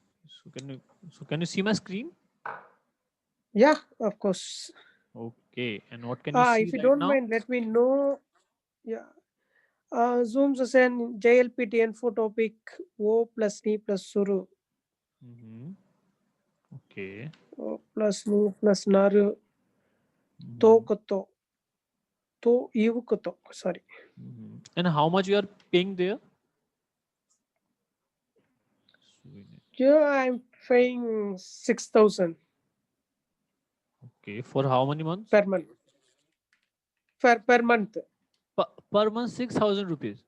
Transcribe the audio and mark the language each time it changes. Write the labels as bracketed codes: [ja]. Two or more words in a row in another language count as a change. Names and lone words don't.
[en] So can you see my screen? Yeah, of course. Okay. And what can you see If you right don't now? mind, let me know. Yeah. Zoom session JLPT info topic O plus Ni plus Suru. Okay. O plus Ni plus Naru. [ja] To koto. To ivu koto. [en] Sorry. And how much you are paying there? Yeah, I'm paying 6,000 Okay. For how many months? per month. Per month. Per month 6,000 rupees.